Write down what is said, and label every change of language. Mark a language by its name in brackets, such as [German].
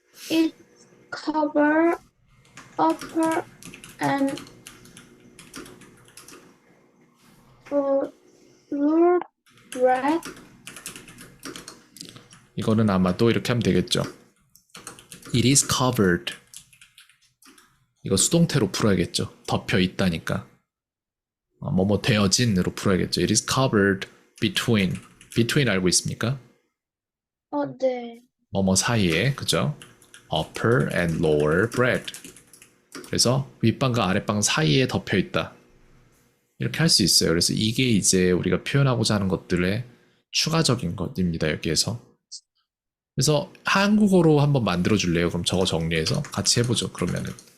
[English] It cover upper and lower breadth. [Korean] 이거는 아마 또 이렇게 하면 되겠죠. [English] It is covered. [Korean] 이거 수동태로 풀어야겠죠. 덮여 있다니까. 뭐뭐 되어진으로 풀어야겠죠. [English] It is covered between. between [Korean] 알고 있습니까? 네. 뭐뭐 사이에, 그죠? [English] upper and lower breadth. [Korean] 그래서 윗방과 아랫방 사이에 덮여 있다. 이렇게 할 수 있어요. 그래서 이게 이제 우리가 표현하고자 하는 것들의 추가적인 것입니다. 여기에서. 그래서 한국어로 한번 만들어 줄래요? 그럼 저거 정리해서 같이 해보죠. 그러면은.